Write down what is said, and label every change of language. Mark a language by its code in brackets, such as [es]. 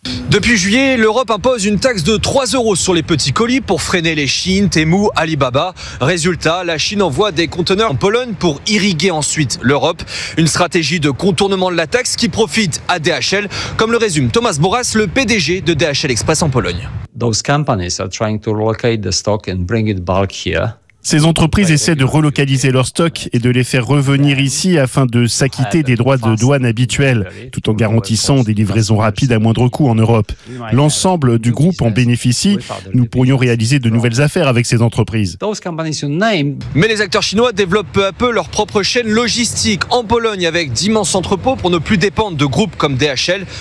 [fr] Depuis juillet, l'Europe impose une taxe de 3 euros sur les petits colis pour freiner les Chine, Temu, Alibaba. Résultat, la Chine envoie des conteneurs en Pologne pour irriguer ensuite l'Europe. Une stratégie de contournement de la taxe qui profite à DHL, comme le résume Thomas Boras, le PDG de DHL Express en Pologne. [en] Those companies are trying to relocate the stock and bring it bulk here. [fr] Ces entreprises essaient de relocaliser leurs stocks et de les faire revenir ici afin de s'acquitter des droits de douane habituels, tout en garantissant des livraisons rapides à moindre coût en Europe. L'ensemble du groupe en bénéficie. Nous pourrions réaliser de nouvelles affaires avec ces entreprises. Mais les acteurs chinois développent peu à peu leur propre chaîne logistique en Pologne avec d'immenses entrepôts pour ne plus dépendre de groupes comme DHL.